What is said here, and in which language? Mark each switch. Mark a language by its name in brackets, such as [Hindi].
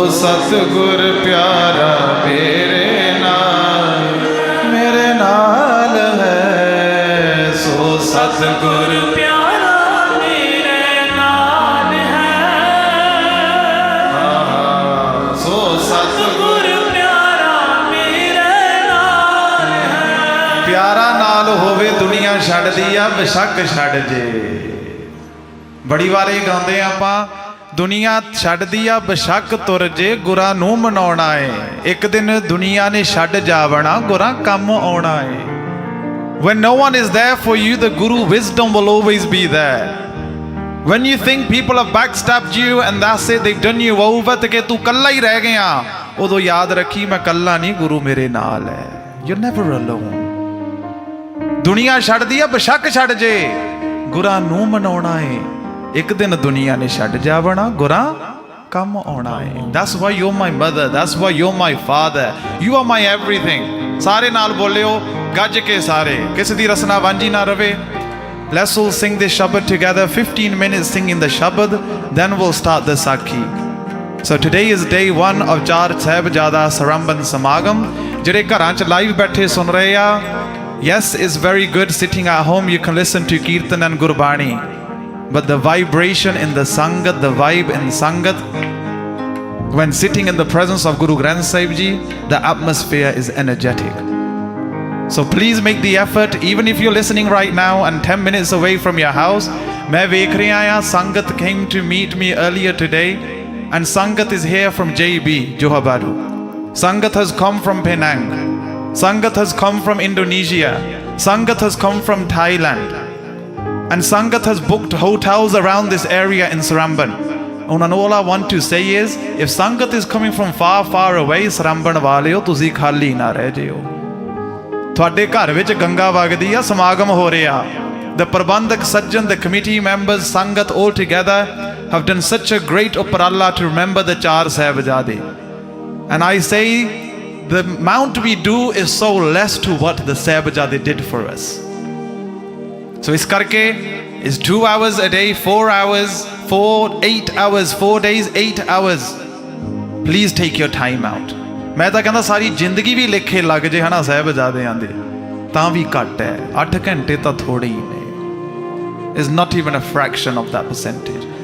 [Punjabi] ਸਤਿਗੁਰ ਪਿਆਰਾ ਮੇਰੇ ਨਾਲ ਹੈ, ਸੋ ਸਤਿਗੁਰ ਪਿਆਰਾ ਮੇਰੇ ਨਾਲ ਹੈ, ਸੋ ਸਤਿਗੁਰ ਪਿਆਰਾ ਮੇਰੇ ਨਾਲ ਹੈ. ਪਿਆਰਾ ਨਾਲ ਹੋਵੇ ਛੱਡਦੀ ਆ ਬੇਸ਼ੱਕ ਛੱਡ ਜੇ। ਬੜੀ ਵਾਰ ਇਹ ਗਾਉਂਦੇ ਆਪਾਂ, ਦੁਨੀਆ ਛੱਡਦੀ ਆ ਬੇਸ਼ੱਕ ਤੁਰ ਜੇ, ਗੁਰਾਂ ਨੂੰ ਮਨਾਉਣਾ ਏ। ਇੱਕ ਦਿਨ ਦੁਨੀਆ ਨੇ ਛੱਡ ਜਾਵਣਾ, ਗੁਰਾਂ ਕੰਮ ਆਉਣਾ ਏ। [English] When no one is there for you, the Guru wisdom will always be there. When you think people have backstabbed you and that's it, they've done you over, [Punjabi] ਤੇ ਕਿ ਤੂੰ ਕੱਲਾ ਹੀ ਰਹਿ ਗਿਆ, ਉਦੋਂ ਯਾਦ ਰੱਖੀ ਮੈਂ ਕੱਲਾ ਨਹੀਂ, ਗੁਰੂ ਮੇਰੇ ਨਾਲ ਹੈ। [English] You're never alone. [Punjabi] ਦੁਨੀਆ ਛੱਡਦੀ ਆ ਬੇਸ਼ੱਕ ਛੱਡ ਜੇ, ਗੁਰਾਂ ਨੂੰ ਮਨਾਉਣਾ ਏ। ਇੱਕ ਦਿਨ ਦੁਨੀਆ ਨੇ ਛੱਡ ਜਾਵਣਾ, ਗੁਰਾਂ ਕੰਮ ਆਉਣਾ ਏ। [English] That's why you're my mother, that's why you're my father, you are my everything. [Punjabi] ਸਾਰੇ ਨਾਲ ਬੋਲਿਓ ਗੱਜ ਕੇ ਸਾਰੇ, ਕਿਸੇ ਦੀ ਰਸਨਾ ਵਾਂਝੀ ਨਾ ਰਵੇ। [English] Let's all sing this Shabad together, 15 minutes singing the Shabad, then we'll start the Sakhi. So today is day 1 of Char Sahibzada Seremban Samagam. [Punjabi] ਜਿਹੜੇ ਘਰਾਂ 'ਚ ਲਾਈਵ ਬੈਠੇ ਸੁਣ ਰਹੇ ਆ, [English] yes, it's very good sitting at home, you can listen to Kirtan and Gurbani, but the vibration in the Sangat, the vibe in Sangat, when sitting in the presence of Guru Granth Sahib Ji, the atmosphere is energetic. So please make the effort, even if you're listening right now and 10 minutes away from your house. [Hindi] मैं देख रहा हूँ [English] Sangat came to meet me earlier today, and Sangat is here from JB, Johor Bahru. Sangat has come from Penang. Sangat has come from Indonesia. Sangat has come from Thailand. And Sangat has booked hotels around this area in Seremban. And all I want to say is, if Sangat is coming from far, far away, Seremban [Punjabi] ਵਾਲਿਓ ਤੁਸੀਂ ਖਾਲੀ ਨਾ ਰਹਿ ਜਿਓ। ਤੁਹਾਡੇ ਘਰ ਵਿੱਚ ਗੰਗਾ ਵਗਦੀ ਆ, ਸਮਾਗਮ ਹੋ ਰਿਹਾ। [English] The [Punjabi] Parbandhak Sajjan, [English] the committee members, Sangat all together have done such a great uparala to remember the Char Sahibzade. And I say, the amount we do is so less to what the Sahibzade did for us. So [Punjabi] ਇਸ ਕਰਕੇ [English] it's 2 hours a day, 4 hours, 8 hours, 4 days, 8 hours. Please take your time out. [Punjabi] ਮੈਂ ਤਾਂ ਕਹਿੰਦਾ ਸਾਰੀ ਜ਼ਿੰਦਗੀ ਵੀ ਲੇਖੇ ਲੱਗ ਜੇ ਹਨਾ ਸਾਹਿਬਜ਼ਾਦਿਆਂ ਦੇ, ਤਾਂ ਵੀ ਘੱਟ ਹੈ। 8 ਘੰਟੇ ਤਾਂ ਥੋੜੇ ਹੀ ਨੇ। [English] Is not even a fraction of that percentage.